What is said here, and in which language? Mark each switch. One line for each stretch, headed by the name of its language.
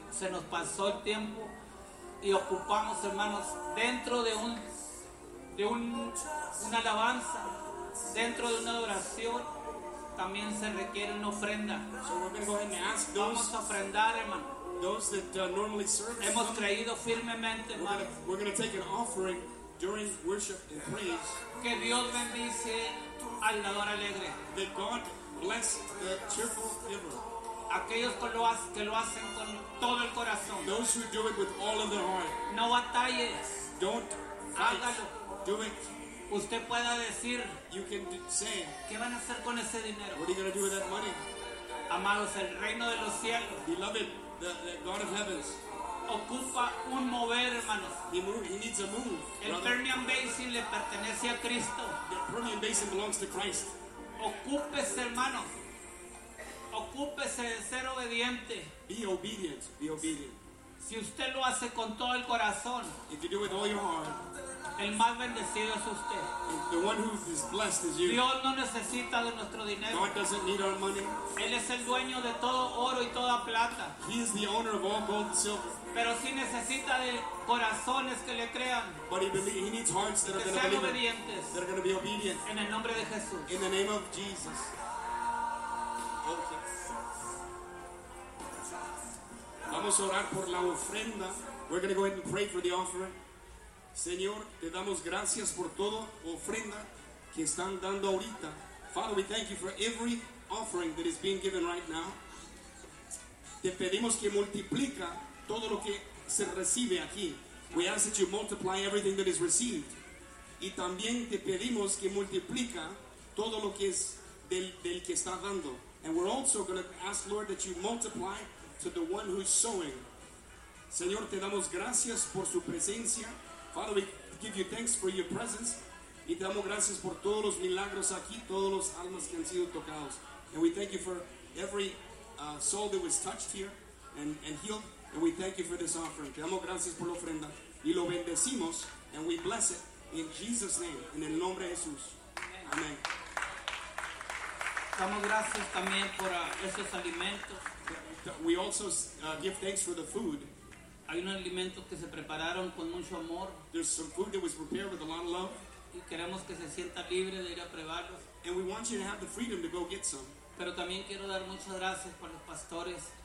Spanish: Se nos pasó el tiempo y ocupamos, hermanos, dentro de una alabanza, dentro de una adoración, también se requiere una ofrenda.
English: So we're going to go ahead and ask those,
Spanish: vamos a ofrendar, hermano.
English: Those that normally serve,
Spanish: hemos them, creído firmemente, hermano.
English: We're going to take an offering during worship and praise.
Spanish: Que Dios bendice al dador alegre.
English: That God bless the cheerful giver.
Spanish: Aquellos que lo hacen con todo el corazón.
English: Those who do it with all of their heart.
Spanish: No batalles.
English: Don't fight.
Spanish: Hágalo.
English: Do it.
Spanish: Usted pueda decir,
English: you can say,
Spanish: ¿qué van a hacer con ese dinero?
English: What are you going to do with that money?
Spanish: Amados, el reino de los cielos.
English: Beloved, the God of heavens.
Spanish: Ocupa un mover, hermanos.
English: He needs a move.
Spanish: El Permian Basin le pertenece a Cristo.
English: The Permian Basin belongs to Christ.
Spanish: Ocúpese, hermano. Ocúpese de ser obediente.
English: Be obedient. Be obedient.
Spanish: Si usted lo hace con todo el corazón,
English: if you do it with all your heart,
Spanish: el más bendecido es usted.
English: The one who is blessed is you.
Spanish: Dios no necesita de nuestro dinero.
English: God doesn't need our money.
Spanish: Él es el dueño de todo oro y toda plata.
English: He is the owner of all gold and silver.
Spanish: Pero sí necesita de corazones que le crean.
English: But he needs hearts that are going to believe. That are going to be obedient.
Spanish: En el nombre de Jesús.
English: In the name of Jesus.
Spanish: Vamos a orar por la ofrenda.
English: We're going to go ahead and pray for the offering.
Spanish: Señor, te damos gracias por toda ofrenda que están dando ahorita.
English: Father, we thank you for every offering that is being given right now.
Spanish: Te pedimos que multiplica todo lo que se recibe aquí.
English: We ask that you multiply everything that is received.
Spanish: Y también te pedimos que multiplica todo lo que es del que está dando.
English: And we're also going to ask, Lord, that you multiply to the one who is sowing.
Spanish: Señor, te damos gracias por su presencia.
English: Father, we give you thanks for your presence.
Spanish: Y te damos gracias por todos los milagros aquí, todos los almas que han sido tocados.
English: And we thank you for every soul that was touched here and healed. And we thank you for this offering.
Spanish: Te damos gracias por la ofrenda. Y lo bendecimos.
English: And we bless it in Jesus' name.
Spanish: En el nombre de Jesús. Amén. Damos gracias también por esos alimentos.
English: We also give thanks for the food.
Spanish: Hay unos alimentos que se prepararon con mucho amor.
English: There's some food that was prepared with a lot of love.
Spanish: Y queremos que se sienta libre de ir a probarlos.
English: And we want you to have the freedom to go get some.
Spanish: Pero también quiero dar muchas gracias por los pastores.